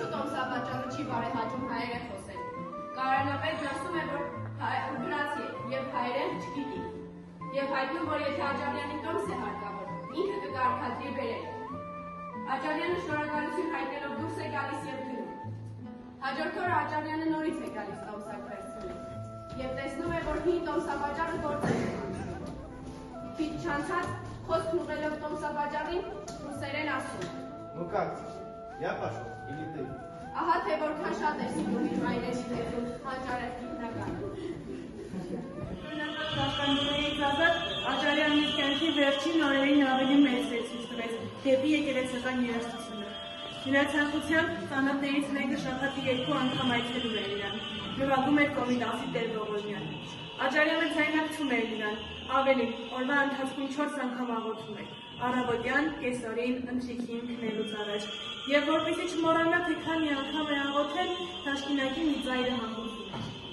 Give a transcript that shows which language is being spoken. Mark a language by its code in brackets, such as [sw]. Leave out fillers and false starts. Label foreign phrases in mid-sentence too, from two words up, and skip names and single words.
[hy] տոմսավաճառը չի բարեհաճում հայերեն խոսել։ Կայարանապետն ասում է, որ վրացի է և հայերեն չգիտի, և հայտնում, որ եթե Աճարյանի տոմս է հարկավոր, ինքը կկարգադրի բերել։ Աճարյանը շնորհակալություն հայտնելով դուրս է գալիս և գնում։ Հաջորդ օրը Աճարյանը նորից է գալիս տոմսակ վերցնելու և տեսնում է, որ հին տոմսավաճառը գործել է անցնում։ Քիչ չանցած, խոսքն ուղղելով տոմսավաճառին, ռուսերեն ասում. [ru] Ну как? Я пошел или ты? [hy] Ահա թե որքան շատ է սիրում իր մայրերի լեզուն հանճարեղ գիտնական։ Պաշտպանությունից ազատ Աճարյանն իր կյանքի վերջին օրերին ավելի մեծ վերցույց տվեց դեպի եկեղեցական երաժշտությունը։ Նրա ցանկությամբ ծանոթներից մեկը շաբաթի 2 անգամ այցելում էր իրան, նվագում էր Կոմիտասի Տեր Ողորմյան։ Աճարյանը ձայնակցում էր նրան, ավելին, օրվա ընթացքում 4 անգամ աղոթում էր, առավոտյան, կեսօրին, ընթրիքին քնելուց առաջ, և որպեսզի չմոռանա, թե քանի անգամ է աղոթել, թաշկինակի մի ծայրը հանգուցում էր։